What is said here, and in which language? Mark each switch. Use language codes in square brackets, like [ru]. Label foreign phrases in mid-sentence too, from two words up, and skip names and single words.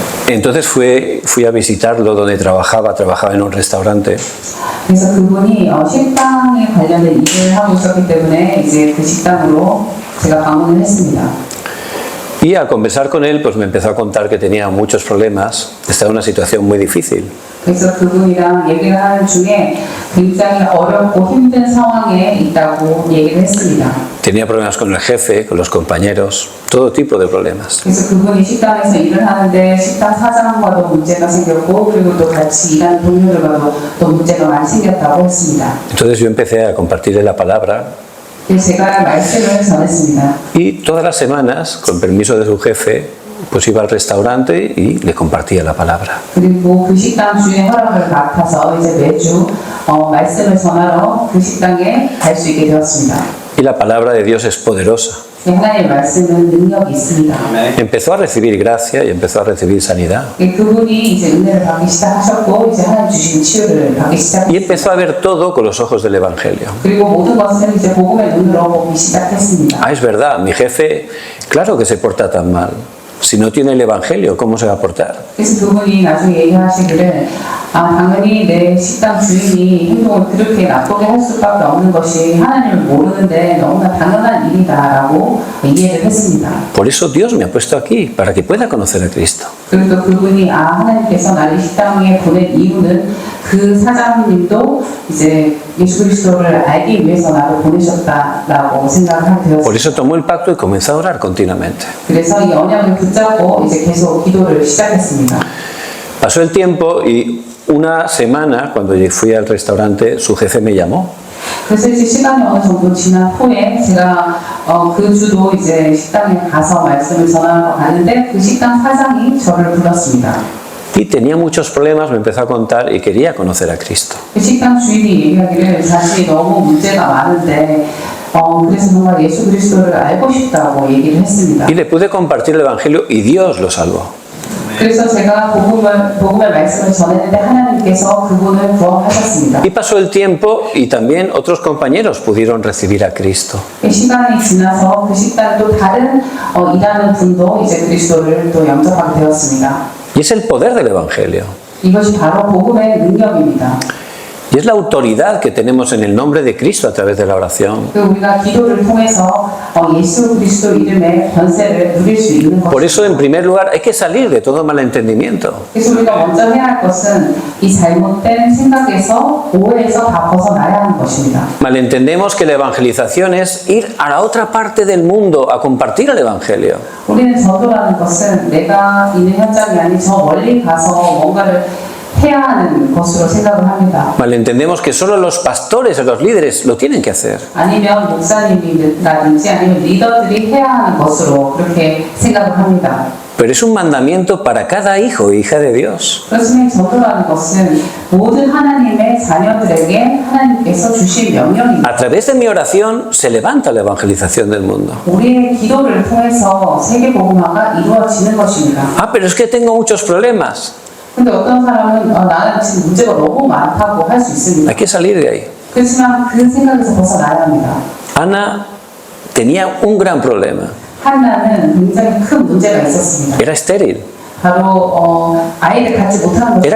[es] Entonces fui a visitarlo donde trabajaba en un restaurante. [ko] 그래서 그분이 식당에 관련된 일을 하고 있었기 때문에 이제 그 식당으로 제가 방문을 했습니다. [es] Y al conversar con él, pues me empezó a contar que tenía muchos problemas, estaba en una situación muy difícil. [ko] 그래서 그분이랑 얘기를 하는 중에 굉장히 어렵고 힘든 상황에 있다고 얘기를 했습니다. [es] Tenía problemas con el jefe, con los compañeros, todo tipo de problemas. [ko] 그래서 그분이 식당에서 일을 하는데 식당 사장과도 문제가 생겼고 그리고 또 같이 일하는 동료들과도 또 문제가 많이 생겼다고 했습니다. [es] Entonces yo empecé a compartirle la palabra. [ko] 제가 말씀을 전했습니다. [es] Y todas las semanas, con permiso de su jefe, pues iba al restaurante y le compartía la palabra. [ko] 그리고 그 식당 주인의 허락을 맡아서 이제 매주 말씀을 전하러 그 식당에 갈 수 있게 되었습니다. [es] Y la palabra de Dios es poderosa. [ko] 하나님의 말씀은 능력이 있습니다. [es] Empezó a recibir gracia y empezó a recibir sanidad. [ko] 그분이 이제 은혜를 받기 시작하셨고 이제 하나님 주신 치유를 받기 시작했습니다. [es] Y empezó a ver todo con los ojos del Evangelio. [ko] 그리고 모든 것을 이제 복음의 눈으로 보기 시작했습니다. [es] Ah, es verdad, mi jefe, claro que se porta tan mal. Si no tiene el Evangelio, ¿cómo se va a portar? [ko] 그래서 그분이 나중에 얘기하시기를 당연히 내 식당 주인이 행동을 그렇게 나쁘게 할 수밖에 없는 것이 하나님을 모르는데 너무나 당연한 일이다라고 이해를 했습니다. [es] Por eso Dios me ha puesto aquí, para que pueda conocer a Cristo. [ko] 그리고 또 그분이 하나님께서 나를 식당에 보낸 이유는 그 사장님도 이제 예수 그리스도를 알기 위해서 나를 보내셨다라고 생각을 하게 되었습니다. [es] Por eso tomó el pacto y comenzó a orar continuamente. [ko] 그래서 이 언약을 붙잡고 이제 계속 기도를 시작했습니다. [es] Pasó el tiempo y una semana, cuando fui al restaurante, su jefe me llamó. [ko] 그래서 이제 시간이 어느 정도 지난 후에 제가 그 주도 이제 식당에 가서 말씀을 전하러 가는데 그 식당 사장이 저를 불렀습니다. [es] Y tenía muchos problemas, me empezó a contar y quería conocer a Cristo. [ko] 그 식당 주인이 얘기하기를 자신이 너무 문제가 많은데 그래서 정말 예수 그리스도를 알고 싶다고 얘기를 했습니다. [es] Y le pude compartir el Evangelio y Dios lo salvó. [ko] 그래서 제가 복음의 말씀을 전했는데 하나님께서 그분을 구원하셨습니다. [es] Y pasó el tiempo y también otros compañeros pudieron recibir a Cristo. [ko] 시간이 지나서 그 식당 또 다른 일하는 분도 이제 그리스도를 또 영접하게 되었습니다. [es] Y es el poder del Evangelio. [ko] 이것이 바로 복음의 능력입니다. [es] Y es la autoridad que tenemos en el nombre de Cristo a través de la oración. [ko] 우리가 기도를 통해서 예수 그리스도 이름의 권세를 누릴 수 있는 것입니다. [es] Por eso, en primer lugar, hay que salir de todo malentendimiento. [ko] 그래서 우리가 먼저 해야 할 것은 이 잘못된 생각에서 오해에서 다 벗어나야 하는 것입니다. [es] Malentendemos que la evangelización es ir a la otra parte del mundo a compartir el Evangelio. [ko] 우리는 전도라는 것은 내가 있는 현장이 아닌 저 멀리 가서 뭔가를 해야 하는 것으로 생각을 합니다. [es] Malentendemos que solo los pastores o los líderes lo tienen que hacer. [ko] 아니면 목사님이라든지 아니면 리더들이 해야 하는 것으로 그렇게 생각을 합니다. [es] Pero es un mandamiento para cada hijo e hija de Dios. [ko] 그렇지만 전도라는 것은 모든 하나님의 자녀들에게 하나님께서 주신 명령입니다. [es] A través de mi oración se levanta la evangelización del mundo. [ko] 우리의 기도를 통해서 세계 복음화가 이루어지는 것입니다. [es] Ah, pero es que tengo muchos problemas. [ko] 근데 어떤 사람은 나는 지금 문제가 너무 많다고 할 수 있습니다. [es] Hay que salir de ahí. [ko] 그렇지만 그 생각에서 벗어나야 합니다. [es] Ana tenía un gran problema. [ko] 한나는 굉장히 큰 문제가 있었습니다. [es] Era estéril. [ko] 바로 아이를 갖지 못하는 것.